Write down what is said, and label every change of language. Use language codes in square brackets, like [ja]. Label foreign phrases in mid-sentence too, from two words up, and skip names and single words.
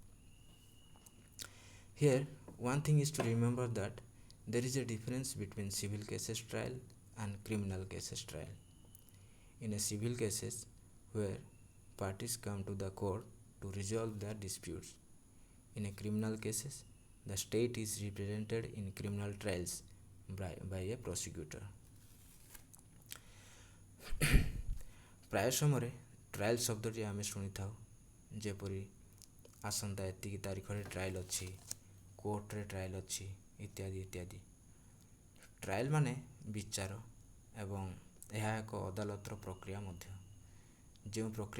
[en] Here, one thing is to remember that there is a difference between civil cases trial and criminal cases trial. In a civil cases where parties come to the court to resolve their disputes. In a criminal cases, the state is represented in criminal trials by a prosecutor. [or] ପ୍ରାୟ ସମୟରେ ଟ୍ରାଏଲ୍ ଶବ୍ଦଟି ଆମେ ଶୁଣିଥାଉ, ଯେପରି ଆସନ୍ତା ଏତିକି ତାରିଖରେ ଟ୍ରାଏଲ୍ ଅଛି, କୋର୍ଟରେ ଟ୍ରାଏଲ୍ ଅଛି ଇତ୍ୟାଦି ଇତ୍ୟାଦି। ଟ୍ରାଏଲ୍ ମାନେ ବିଚାର ଏବଂ ଏହା ଏକ ଅଦାଲତର ପ୍ରକ୍ରିୟା ମଧ୍ୟ, ଯେଉଁ ପ୍ରକ୍ରିୟା